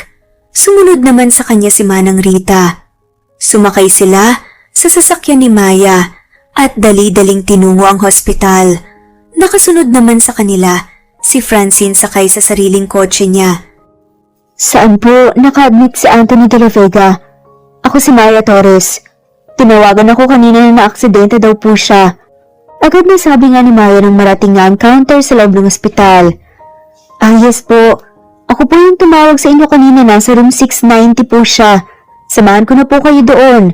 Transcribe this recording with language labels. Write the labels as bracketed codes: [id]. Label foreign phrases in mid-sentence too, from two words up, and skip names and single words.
[tl] Sumunod naman sa kanya si Manang Rita. Sumakay sila sa sasakyan ni Maya at dali-daling tinungo ang hospital. Nakasunod naman sa kanila si Francine sakay sa sariling kotse niya. Saan po naka-admit si Anthony de la Vega? Ako si Maya Torres. Tinawagan ako kanina na naaksidente daw po siya. Agad na sabi nga ni Maya nang marating nga ang counter sa loob ng ospital. Ah, yes po. Ako po yung tumawag sa inyo kanina, nasa room 690 po siya. Samahan ko na po kayo doon.